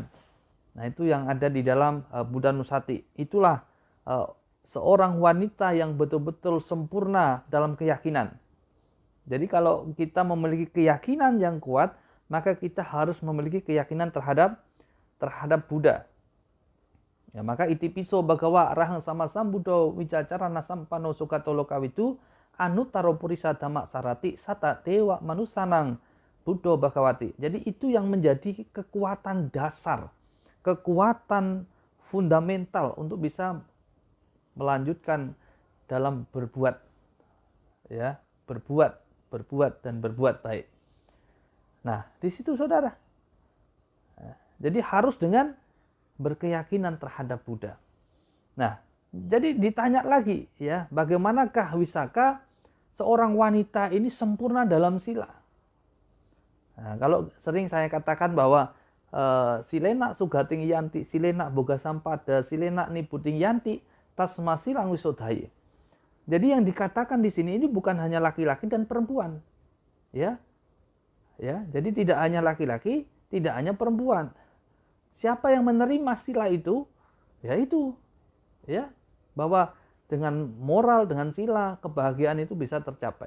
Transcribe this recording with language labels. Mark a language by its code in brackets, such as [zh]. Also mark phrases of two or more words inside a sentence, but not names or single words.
[id] Nah, itu yang ada di dalam [pi] Buddha Nusati. [id] Itulah seorang wanita yang betul-betul sempurna dalam keyakinan. Jadi kalau kita memiliki keyakinan yang kuat, maka kita harus memiliki keyakinan terhadap Buddha. Ya, maka [pi] Iti Piso Bhagawa Arahang Sama Sambuddha Wicacarana Sampano Sukatolo Kawitu Anuttaro Purisa Dhamma Sarati Sata Dewa Manusanang Buddha Bhagawati. [id] Jadi itu yang menjadi kekuatan dasar, kekuatan fundamental untuk bisa melanjutkan dalam berbuat, ya, berbuat dan berbuat baik. Nah, di situ saudara. Jadi harus dengan berkeyakinan terhadap Buddha. Nah, jadi ditanya lagi, ya, bagaimanakah wisaka seorang wanita ini sempurna dalam sila? Nah, kalau sering saya katakan bahwa [pi] silena sugating yanti, silena boga sampada, silena nibuting yanti, tasma silang wisodhaye. [id] Jadi yang dikatakan di sini ini bukan hanya laki-laki dan perempuan, ya, ya. Jadi tidak hanya laki-laki, tidak hanya perempuan. Siapa yang menerima sila itu, ya itu, ya, bahwa dengan moral, dengan sila, kebahagiaan itu bisa tercapai.